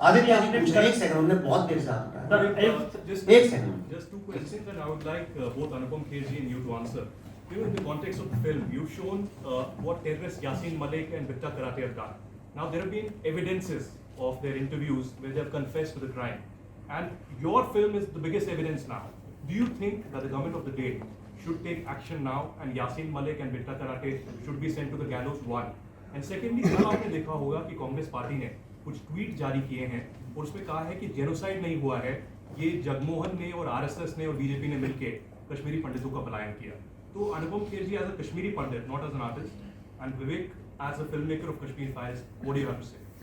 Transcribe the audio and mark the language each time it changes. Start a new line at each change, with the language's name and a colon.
Hindi: आदित्य जी पूछ रहे हैं, एक सेकंड, उन्होंने बहुत देर से हाथ उठाया। एक second.
English: Just two questions, and I would like both Anupam Kherji and you to answer. You know, in the context of the film, you've shown what terrorists Yasin Malik and Bitta Karate have done. Now, there have been evidences of their interviews where they have confessed to the crime, and your film is the biggest evidence now. Do you think that the government of the day should take action now, and Yasin Malik and Bitta Karate should be sent to the gallows? One. And secondly,
Hindi: कल आपने देखा होगा कि Congress party ने कुछ tweet जारी किए हैं और उसमें कहा है कि जेनोसाइड नहीं हुआ है, ये जगमोहन ने और आरएसएस ने और बीजेपी ने मिलकर कश्मीरी पंडितों का पलायन किया।
English: तो Anupam Kher ji as a Kashmiri Pandit, not as an artist, and Vivek as a film maker of Kashmir Files, what do you have to say?